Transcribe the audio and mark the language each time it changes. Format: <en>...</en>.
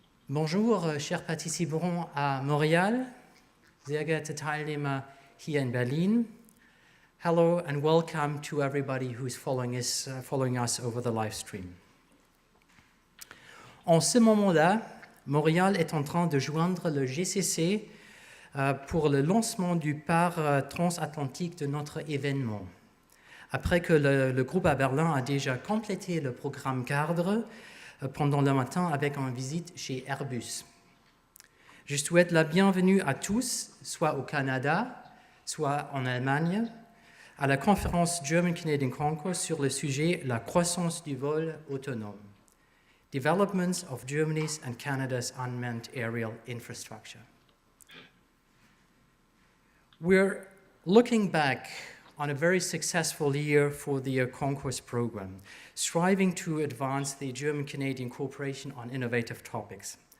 <fr>Bonjour, chers participants à Montréal,</fr> <de>sehr geehrte Teilnehmer hier in Berlin.</de> <en>Hello and welcome to everybody who's following us over the live stream.</en> <fr>En ce moment-là, Montréal est en train de joindre le GCC pour le lancement du part transatlantique de notre événement. Après que le groupe à Berlin a déjà complété le programme cadre pendant le matin avec une visite chez Airbus. Je souhaite la bienvenue à tous, soit au Canada, soit en Allemagne, à la conférence German-Canadian Concourse sur le sujet « La croissance du vol autonome ».</fr> <en>Developments of Germany's and Canada's unmanned aerial infrastructure. We're looking back on a very successful year for the concourse program, striving to advance the German-Canadian cooperation on innovative topics.</en>